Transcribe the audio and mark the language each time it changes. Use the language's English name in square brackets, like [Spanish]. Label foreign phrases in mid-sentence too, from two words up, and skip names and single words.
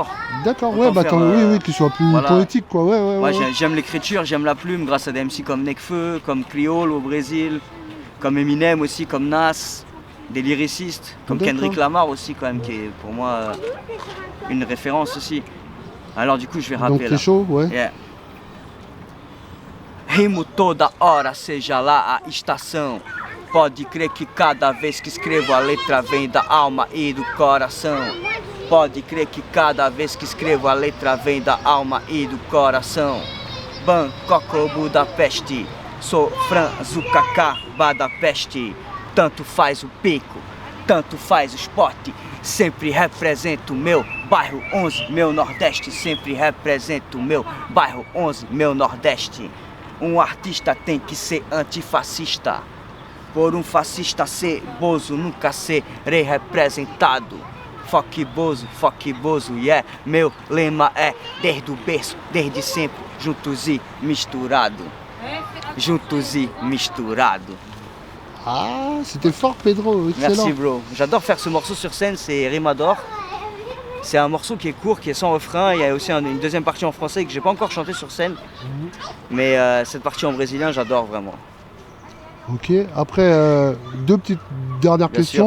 [French] D'accord, ouais, oui, qu'il soit plus poétique quoi, ouais. J'aime l'écriture, j'aime la plume grâce à des MC comme Nekfeu, comme Criolo au Brésil, comme Eminem aussi, comme Nas, des lyricistes, comme Kendrick Lamar aussi quand même, qui est pour moi une référence aussi. Alors du coup je vais rapper là. Donc t'es chaud, ouais. Yeah. [Portuguese] Rimo toda hora, seja lá a estação. Pode crer que cada vez que escrevo a letra vem da alma e do coração. Pode crer que cada vez que escrevo a letra vem da alma e do coração. Bangkok ou Budapeste, sou Franzu Kaká, Budapeste. Tanto faz o pico, tanto faz o spot. Sempre represento meu bairro 11, meu Nordeste. Sempre represento meu bairro 11, meu Nordeste. Artista tem que ser antifascista. Por fascista ser Bozo, nunca serei representado. [English] Fuck Bozo, yeah. [Portuguese] Meu lema é desde o berço, desde sempre, juntos e misturado. Juntos e misturado. [French] Ah, c'était fort Pedro, excellent. Merci bro. J'adore faire ce morceau sur scène, c'est Rimador. C'est un morceau qui est court, qui est sans refrain. Il y a aussi une deuxième partie en français que j'ai pas encore chanté sur scène. Mais cette partie en brésilien, j'adore vraiment. Ok, après deux petites dernières questions.